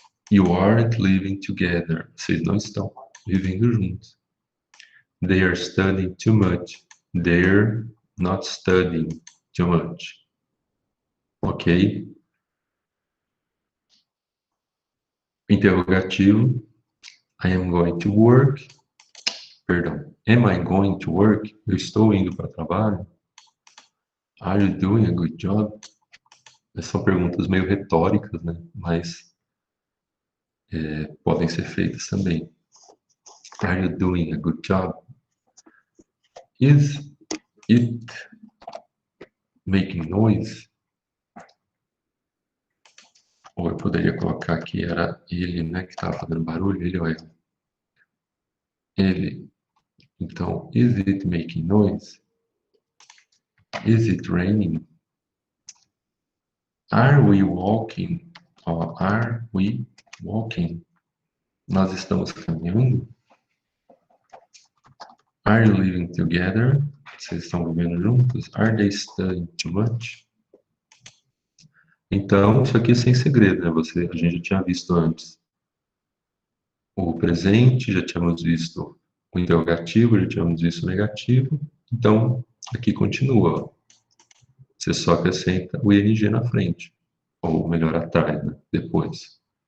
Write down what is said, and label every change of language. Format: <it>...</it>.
<en>You aren't living together.</en> <pt>Vocês não estão vivendo juntos.</pt> <en>They are studying too much. They're not studying too much. Ok?</en> <pt>Interrogativo.</pt> <en>I am going to work.</en> <pt>Perdão.</pt> <en>Am I going to work?</en> <pt>Eu estou indo para o trabalho.</pt> <en>Are you doing a good job?</en> <pt>Essas são perguntas meio retóricas, né? Mas podem ser feitas também.</pt> <en>Are you doing a good job? Is it making noise,</en> <pt>ou eu poderia colocar que era ele, né, que estava fazendo barulho, ele ou ela. Ele. Então,</pt> <en>is it making noise? Is it raining? Are we walking? Or are we walking?</en> <pt>Nós estamos caminhando?</pt> <en>Are you living together?</en> <pt>Vocês estão vivendo juntos?</pt> <en>Are they studying too much?</en> <pt>Então, isso aqui é sem segredo, né? A gente já tinha visto antes o presente, já tínhamos visto o interrogativo, já tínhamos visto o negativo. Então, aqui continua. Ó. Você só acrescenta o ing na frente, ou melhor, atrás, né? Depois.</pt>